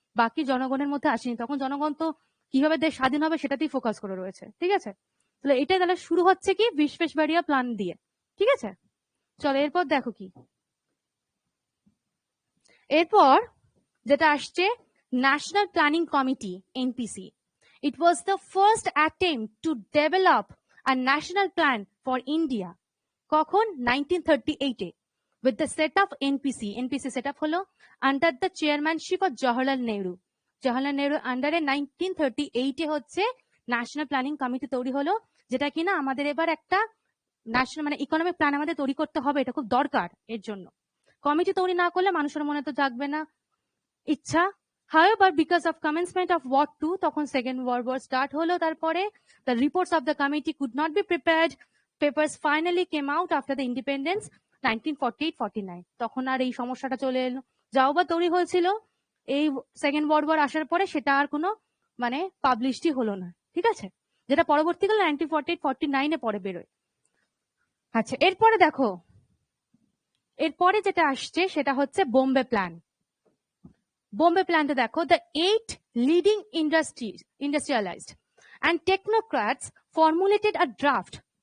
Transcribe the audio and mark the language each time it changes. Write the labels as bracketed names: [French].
[Bangla] বাকি জনগণের মধ্যে আসেনি। তখন জনগণ তো কিভাবে দেশ স্বাধীন হবে সেটাতেই ফোকাস করে রয়েছে, ঠিক আছে। তাহলে এটা তাহলে শুরু হচ্ছে কি বিশ্বেশ্বরাইয়া প্ল্যান দিয়ে, ঠিক আছে। চলো এরপর দেখো কি, এরপর যেটা আসছে national planning committee, NPC. [English] It was the first attempt to develop a national plan for India. [Bangla] কখন? [English] 1938 with the set of NPC. NPC set up হলো under the chairmanship of Jawaharlal Nehru. [Bangla] Jawaharlal Nehru under 1938 হচ্ছে national planning committee তৈরি হলো, যেটা কিনা আমাদের এবার একটা ন্যাশনাল মানে ইকোনমিক প্ল্যান আমাদের তৈরি করতে হবে, এটা খুব দরকার। এর জন্য কমিটি তৈরি না করলে মানুষের মনে তো জাগবে না ইচ্ছা। [English] However, because of commencement of War II, [Bangla] তখন [English] Second World War start [Bangla] হলো, তারপরে [English] the reports of the committee could not be prepared. Papers finally came out after the independence 1948-49. [Bangla] তখন আর এই সমস্যাটা চলে এলো। যাও বা তৈরি হয়েছিল এই সেকেন্ড ওয়ার্ল্ড ওয়ার আসার পরে, সেটা আর কোনো মানে পাবলিশই হলো না, ঠিক আছে, যেটা পরবর্তীকালে 1948-49 পরে বেরোয়। আচ্ছা এরপরে দেখো, এরপরে যেটা আসছে সেটা হচ্ছে বোম্বে প্ল্যান। বোম্বে প্ল্যানটা দেখো, [English] the 8 leading industrialists and technocrats formulated a draft.